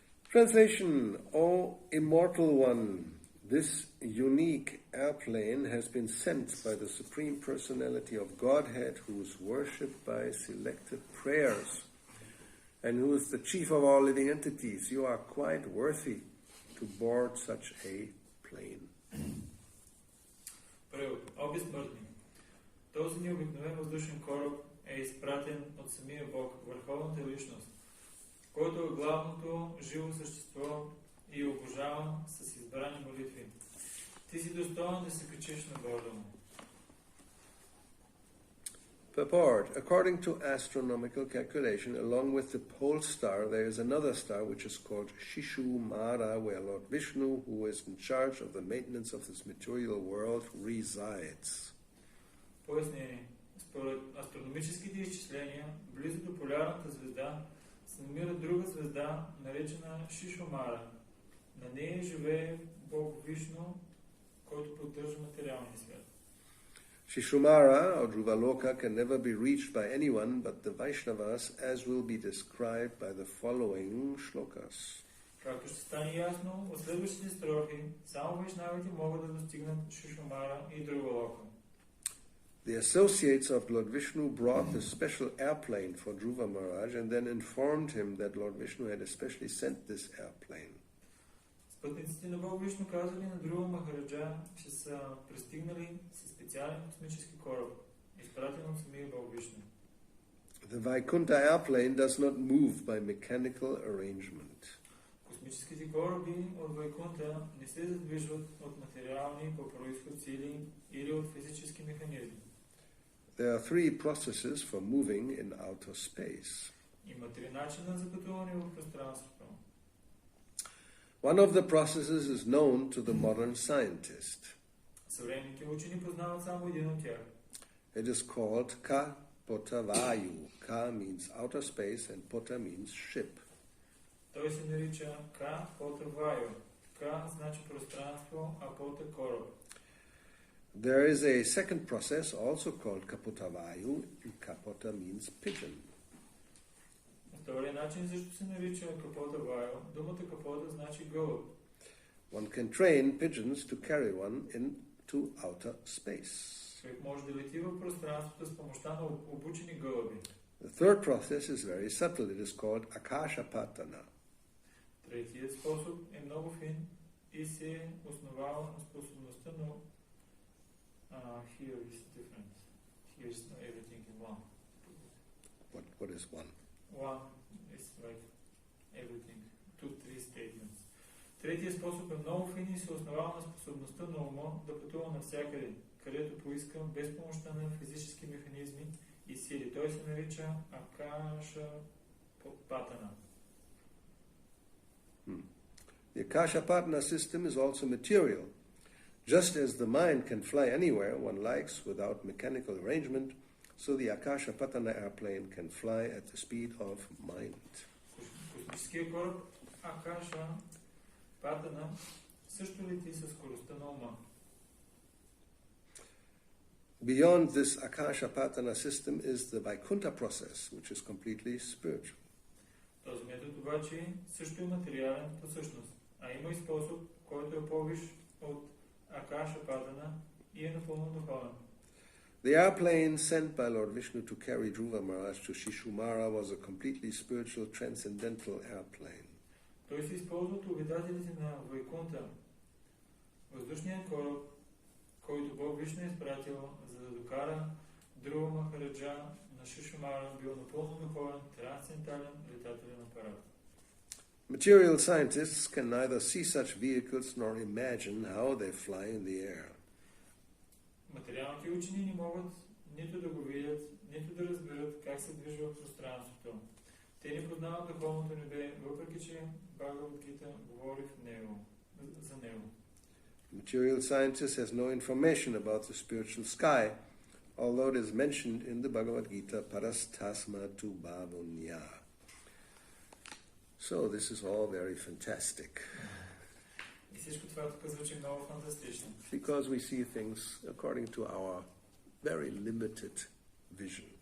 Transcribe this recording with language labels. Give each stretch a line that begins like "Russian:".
English: Translation: O immortal one, this unique airplane has been sent by the Supreme Personality of Godhead, who is worshipped by selected prayers and who is the chief of all living entities. You are quite worthy to board such a plane.
Bulgarian: О безсмъртни, този необикновен въздушен кораб е изпратен от самия Бог, върховната личност, който е главното живо същество и обожаван с избрани молитви. Ти си достоен да се качиш на борда му.
English: Purport. According to astronomical calculation, along with the pole star, there is another star which is called Shishu Mara, where Lord Vishnu, who is in charge of the maintenance of this material world, resides.
Bulgarian: Пояснение. Според астрономическите изчисления, близо до полярната звезда се намира друга звезда, наречена Шишумара. На нея живее Бог Вишну, който поддържа материалния свят.
English: Shishumara, or Dhruvaloka, can never be reached by anyone but the Vaishnavas, as will be described by the following shlokas.
Bulgarian: Както ще стане ясно, от следващите строфи, само вайшнавите могат да достигнат Шишумара и Друвалока.
English: The associates of Lord Vishnu brought this special airplane for Dhruva Maharaj and then informed him that Lord Vishnu had especially sent this airplane.
Bulgarian: Спътниците на Бог Вишну казали на Друва Махараджа, че са пристигнали със специален космически кораб, изпратен от самия Бог Вишну.
English: The Vaikuntha airplane does not move by mechanical arrangement.
Bulgarian: Космическите кораби от Вайкунта не се задвижват от материални по произход сили или от физически механизми.
English: There are three processes for moving in outer space.
Bulgarian: Има три начина за пътуване в пространството.
English: One of the processes is known to the modern scientist.
Bulgarian: Съвременните учени познават само един от тях.
English: It is called Ka-Potavayu. Ka means outer space and Pota means ship.
Bulgarian: Той се нарича Ka-Potavayu. Ka значи пространство, а Pota кораб.
English: There is a second process also called Kapotavayu. Kapota means pigeon.
Bulgarian: Втория начин също се нарича Kapotavayu. Думата Kapota значи гълъб.
English: One can train pigeons to carry one into outer space.
Bulgarian: Човек може да лети в пространството с помощта на обучени гълъби.
English: The third process is very subtle. It is called Akashapatana.
Bulgarian: Третият способ е много фин и се основава на способността на
English: here is different. Here is everything in one. What is one? One is like everything. 2-3 statements.
Bulgarian: Третият способ е много фин и се основава на способността на ума да пътува навсякъде, където поиска, без помощта на физически механизми и сили. Той се нарича Акаша Патана.
English: The Akashapatana system is also material. Just as the mind can fly anywhere one likes without mechanical arrangement, so the Akashapatana airplane can fly at the speed of mind.
Bulgarian: Космическият кораб Акаша Патана също лети със скоростта на ума.
English: Beyond this Akashapatana system is the Vaikuntha process, which is completely spiritual.
Bulgarian: Този метод обаче също е материален по същност, а има и способ, който е по-виш от Акаша Патана и е напълно духовен.
English: The airplane sent by Lord Vishnu to carry Dhruva Maharaj to Shishumara was a completely spiritual, transcendental airplane.
Bulgarian: Той се използва от обитателите на Вайкунта. Въздушният кораб, който Бог Вишну е изпратил, за да докара Друва Махараджа на Шишумара, бил напълно духовен, трансцендентален летателен апарат.
English: Material scientists can neither see such vehicles nor imagine how they fly in the air.
Bulgarian: Материалните учени не могат нито да го видят, нито да разберат как се движи в пространството. Те не познават духовното небе, въпреки че Бхагавад-гита говори за него.
English: Material scientist has no information about the spiritual sky, although it is mentioned in the Bhagavad Gita,
Sanskrit: Parastasma tu bhavunya.
English: So this is all very fantastic.
Bulgarian: И всичко това тук звучи много фантастично.
English: Because we see things according to our very limited vision.